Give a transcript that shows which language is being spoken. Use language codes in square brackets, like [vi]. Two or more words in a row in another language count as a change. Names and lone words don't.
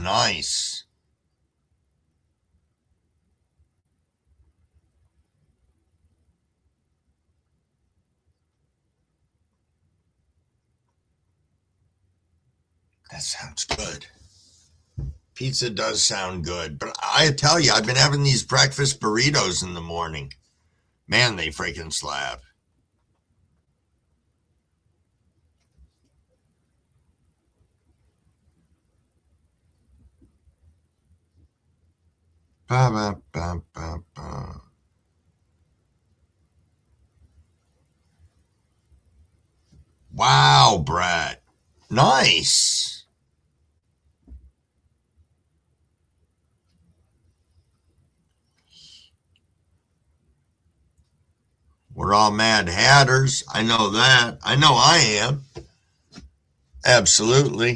[en] Nice. That sounds good. Pizza does sound good. But I tell you, I've been having these breakfast burritos in the morning. Man, they freaking slap. Ba, ba, ba, ba, ba. Wow, Brett. Nice. We're all mad hatters. I know that. I know I am. Absolutely.